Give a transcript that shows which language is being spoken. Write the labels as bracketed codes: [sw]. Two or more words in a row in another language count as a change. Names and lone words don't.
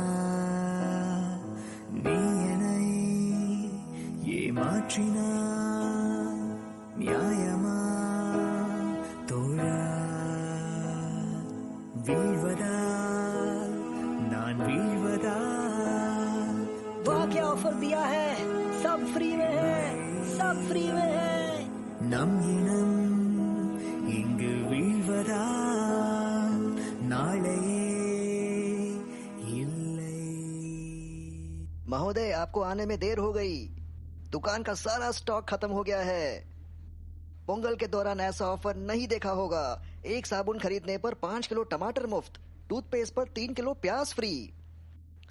[ta] நீ என்னை ஏமாற்றினா நியாயமா தோழா? வீழ்வதா நான் வீழ்வதா? [hi] वाह क्या ऑफर दिया है, सब फ्री में है, सब फ्री में है। [ta] நம் இனம் இங்கு வீழ்வதா நாளையே இல்லை। [hi] महोदय, आपको आने में देर हो गई। दुकान का सारा स्टॉक खत्म हो गया है। पोंगल के दौरान ऐसा ऑफर नहीं देखा होगा। एक साबुन खरीदने पर 5 किलो टमाटर मुफ्त, टूथपेस्ट पर 3 किलो प्याज फ्री।